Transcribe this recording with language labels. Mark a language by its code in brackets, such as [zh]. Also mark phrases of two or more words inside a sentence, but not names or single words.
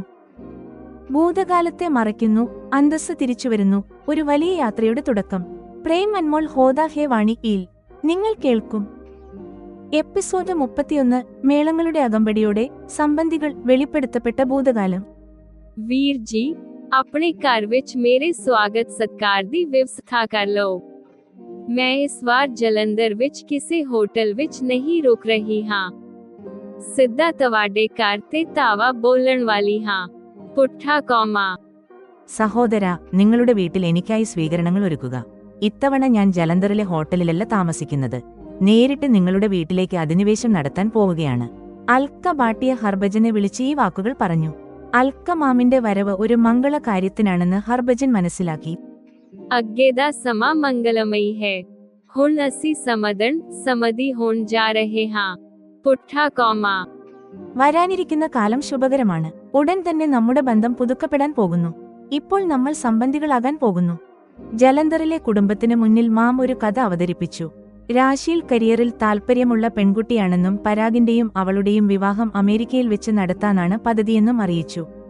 [ml] ഭൂതകാലത്തെ മറയ്ക്കുന്നു, അന്തസ്സ് തിരിച്ചുവരുന്നു, ഒരു വലിയ യാത്രയുടെ തുടക്കം. പ്രേം അൻമോൾ ഹോദാ ഹേ വാണി യിൽ നിങ്ങൾ കേൾക്കും. എപ്പിസോഡ് 31. മേളങ്ങളുടെ അകമ്പടിയോടെ സംബന്ധികൾ വെളിപ്പെടുത്തപ്പെട്ട ഭൂതകാലം. [pa] ਵੀਰ ਜੀ, ਆਪਣੇ ਘਰ ਵਿੱਚ ਮੇਰੇ ਸਵਾਗਤ ਸਤਿਕਾਰ ਦੀ ਵਿਵਸਥਾ ਕਰ ਲਓ। ਮੈਂ ਇਸ ਵਾਰ ਜਲੰਧਰ ਵਿੱਚ ਕਿਸੇ ਹੋਟਲ ਵਿੱਚ ਨਹੀਂ ਰੁਕ ਰਹੀ ਹਾਂ। ਸਿੱਧਾ ਤੁਹਾਡੇ ਘਰ ਤੇ ਧਾਵਾ ਬੋਲਣ ਵਾਲੀ ਹਾਂ। ਪੁੱਠਾ ਕੌਮਾ। [ml] സഹോദര, നിങ്ങളുടെ വീട്ടിൽ എനിക്കായി സ്വീകരണങ്ങൾ ഒരുക്കുക. ഇത്തവണ ഞാൻ ജലന്ധറിലെ ഹോട്ടലിലല്ല താമസിക്കുന്നത്, നേരിട്ട് നിങ്ങളുടെ വീട്ടിലേക്ക് അധിനിവേശം നടത്താൻ പോവുകയാണ്. അൽക്ക ബാട്ടിയ ഹർഭജനെ വിളിച്ച് ഈ വാക്കുകൾ പറഞ്ഞു. അൽക്കമാമിന്റെ വരവ് ഒരു മംഗള കാര്യത്തിനാണെന്ന് ഹർഭജൻ മനസ്സിലാക്കി. [pa] ਅੱਗੇ ਦਾ ਸਮਾਂ ਮੰਗਲਮਈ ਹੈ। ਹੁਣ ਅਸੀਂ ਸਮਧੀ ਹੋਣ ਜਾ ਰਹੇ ਹਾਂ। ਪੁੱਠਾ ਕੌਮਾ। [ml] വരാനിരിക്കുന്ന കാലം ശുഭകരമാണ്. ഉടൻ തന്നെ നമ്മുടെ ബന്ധം പുതുക്കപ്പെടാൻ പോകുന്നു. ഇപ്പോൾ നമ്മൾ സംബന്ധികളാകാൻ പോകുന്നു. ജലന്ധറിലെ കുടുംബത്തിന് മുന്നിൽ മാം ഒരു കഥ അവതരിപ്പിച്ചു. രാശീൽ കരിയറിൽ താൽപ്പര്യമുള്ള പെൺകുട്ടിയാണെന്നും പരാഗിന്റെയും അവളുടെയും വിവാഹം അമേരിക്കയിൽ വെച്ച് നടത്താനാണ് പദ്ധതിയെന്നും അറിയിച്ചു.